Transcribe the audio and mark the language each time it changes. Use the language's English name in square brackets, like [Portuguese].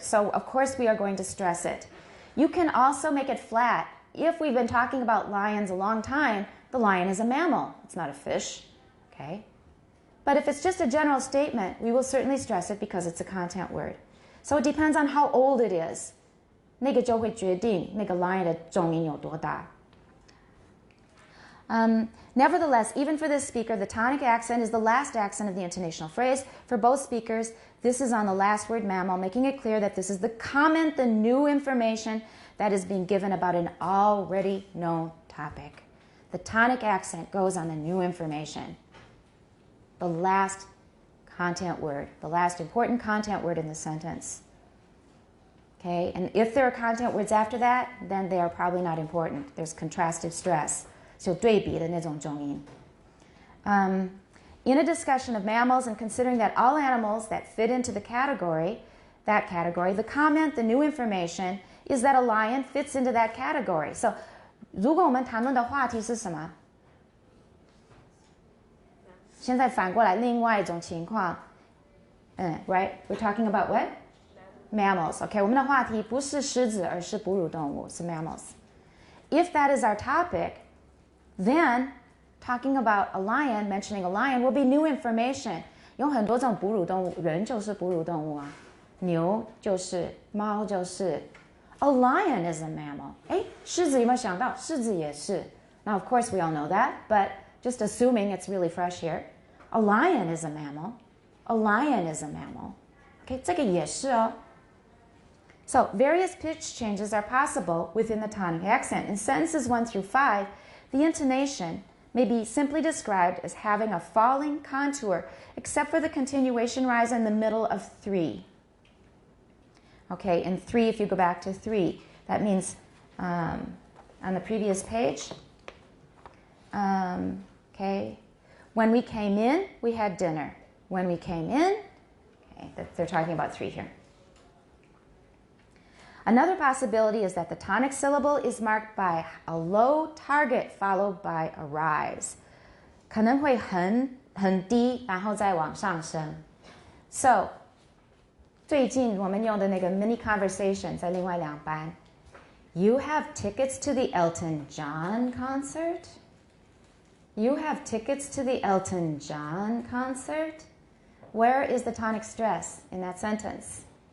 [English] So of course we are going to stress it. You can also make it flat. If we've been talking about lions a long time, the lion is a mammal. It's not a fish. Okay? But if it's just a general statement, we will certainly stress it because it's a content word. So it depends on how old it is. [Chinese] 那个就会决定那个 lion 的重音有多大。 [English] Nevertheless, even for this speaker, the tonic accent is the last accent of the intonational phrase. For both speakers, this is on the last word mammal, making it clear that this is the comment, the new information that is being given about an already known topic. The tonic accent goes on the new information. The last content word, the last important content word in the sentence. Okay, and if there are content words after that, then they are probably not important. There's contrastive stress. [Chinese] So 对比的那种重音. [English] In a discussion of mammals and considering that all animals that fit into the category, the comment, the new information, is that a lion fits into that category. [Chinese] So 如果我们谈论的话题是什么？现在反过来另外一种情况，right? [English] We're talking about what? Mammals. [Chinese] Okay, 我们的话题不是狮子，而是哺乳动物，是 mammals. [English] If that is our topic, then talking about a lion, mentioning a lion, will be new information. [Chinese] 有很多种哺乳动物，人就是哺乳动物啊，牛就是，猫就是。 [English] A lion is a mammal. [Chinese] 哎，狮子有沒有想到？獅子也是。 [English] Now, of course, we all know that, but just assuming it's really fresh here. A lion is a mammal. A lion is a mammal. [Chinese] Okay, 这个也是哦。 [English] So, various pitch changes are possible within the tonic accent. In sentences 1 through 5, the intonation may be simply described as having a falling contour, except for the continuation rise in the middle of 3. Okay, in 3, if you go back to 3, that means on the previous page, okay, when we came in, we had dinner. When we came in, okay, they're talking about 3 here. Another possibility is that the tonic syllable is marked by a low target followed by a rise. [Chinese] 可能会很低，然后再往上升。 [English] So, [Chinese] 最近我们用的那个 [English] mini conversation [Chinese] 在另外2班。 [English] You have tickets to the Elton John concert? You have tickets to the Elton John concert? Where is the tonic stress in that sentence?